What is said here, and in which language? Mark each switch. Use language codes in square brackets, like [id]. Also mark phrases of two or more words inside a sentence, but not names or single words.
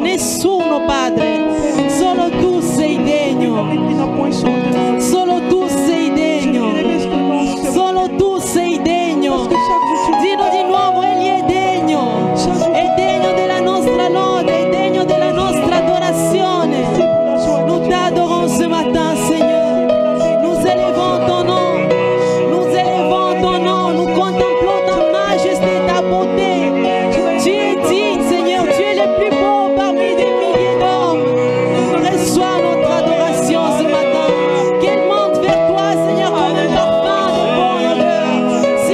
[it] Nessuno, Padre, solo Tu sei degno, solo Tu sei degno, solo Tu sei degno. Dillo di nuovo, Egli è degno della nostra lode, è degno della nostra adorazione. [fr] Nous t'adorons ce matin, Seigneur. Nous élevons ton nom, nous élevons ton nom, nous contemplons ta majesté, ta beauté. Tu es digne, Seigneur, tu es le plus beau parmi des milliers d'hommes. Reçois notre adoration ce matin, qu'elle monte vers toi, Seigneur, comme un parfum de bonne odeur.